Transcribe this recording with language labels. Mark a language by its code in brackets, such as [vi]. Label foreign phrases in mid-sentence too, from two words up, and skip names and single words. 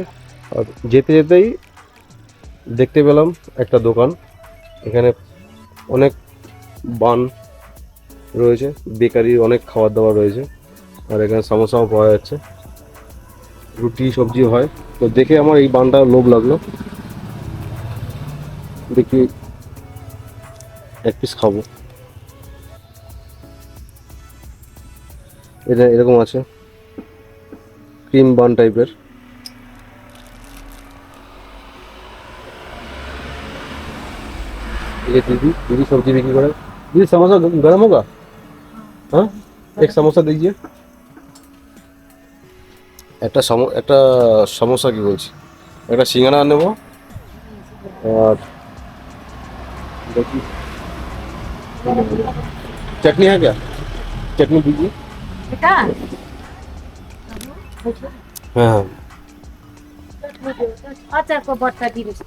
[bn] আর যেতে যেতেই দেখতে পেলাম একটা দোকান, এখানে অনেক বান রয়েছে, বেকারি অনেক খাবার দাবার রয়েছে, আর এখানে সমোসাও পাওয়া যাচ্ছে, রুটি সবজি হয়। তো দেখে আমার এই বানটা লোভ লাগলো, দেখি এক পিস খাবো। এটা এরকম আছে, [en] cream bun [bn] টাইপের। [hi] ये दीदी दीदी सब्जी बिक्री करे। दीदी समोसा गरम होगा? हाँ, एक समोसा दीजिए। [bn] একটা সমোসা কি বলছি, একটা সিঙ্গাড়া নেব। [hi] আর देखिए चटनी है क्या? चटनी दीजिए। [bn] এটা হ্যাঁ হ্যাঁ আচার কো বর্তা দিবি তো?